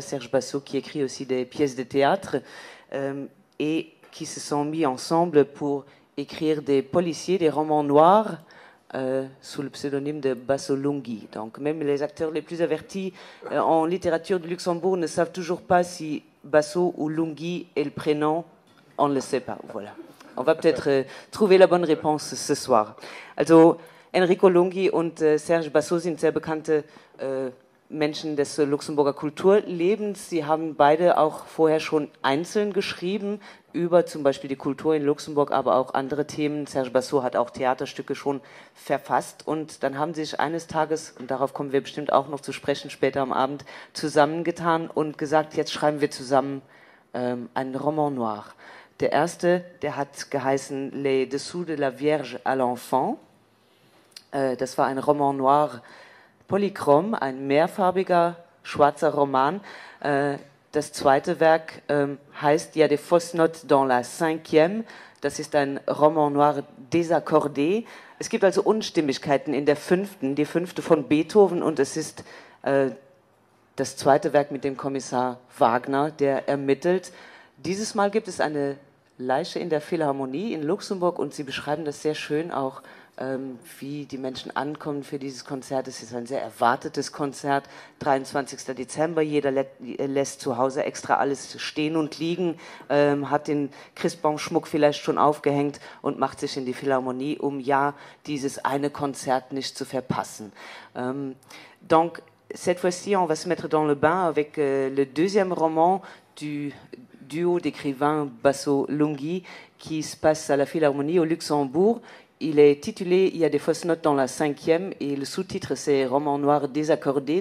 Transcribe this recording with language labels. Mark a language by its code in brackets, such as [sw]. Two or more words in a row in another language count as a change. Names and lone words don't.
[fr] Serge Basso qui écrit aussi des pièces de théâtre et qui se sont mis ensemble pour écrire des policiers, des romans noirs sous le pseudonyme de Basso Lunghi. Donc même les acteurs les plus avertis en littérature du Luxembourg ne savent toujours pas si Basso ou Lunghi est le prénom. On ne le sait pas. Voilà. On va peut-être trouver la bonne réponse ce soir. [de] Also Enrico Lunghi und Serge Basso sind sehr bekannte Menschen des Luxemburger Kulturlebens. Sie haben beide auch vorher schon einzeln geschrieben über zum Beispiel die Kultur in Luxemburg, aber auch andere Themen. Serge Basso hat auch Theaterstücke schon verfasst und dann haben sie sich eines Tages, und darauf kommen wir bestimmt auch noch zu sprechen später am Abend, zusammengetan und gesagt, jetzt schreiben wir zusammen einen [fr] Roman noir. [de] Der erste, der hat geheißen Les Dessous de la Vierge à l'Enfant. Das war ein [fr] Roman noir [de] polychrom, ein mehrfarbiger schwarzer Roman. Das zweite Werk heißt Ja des fausses notes dans la 5e. Das ist ein [fr] Roman noir désaccordé. [de] Es gibt also Unstimmigkeiten in der 5., die 5. von Beethoven, und es ist das zweite Werk mit dem Kommissar Wagner, der ermittelt. Dieses Mal gibt es eine Leiche in der Philharmonie in Luxemburg und Sie beschreiben das sehr schön auch, wie die Menschen ankommen für dieses Konzert. Es ist ein sehr erwartetes Konzert, 23. Dezember. Jeder lässt zu Hause extra alles stehen und liegen, hat den Christbaumschmuck vielleicht schon aufgehängt und macht sich in die Philharmonie, um ja dieses eine Konzert nicht zu verpassen. [fr] Donc, cette fois-ci, on va se mettre dans le bain avec le deuxième roman du duo d'écrivains Basso-Lunghi qui se passe à la Philharmonie au Luxembourg. Il est titulé Il y a des fausses notes dans la 5e et le sous-titre c'est Roman noir désaccordé.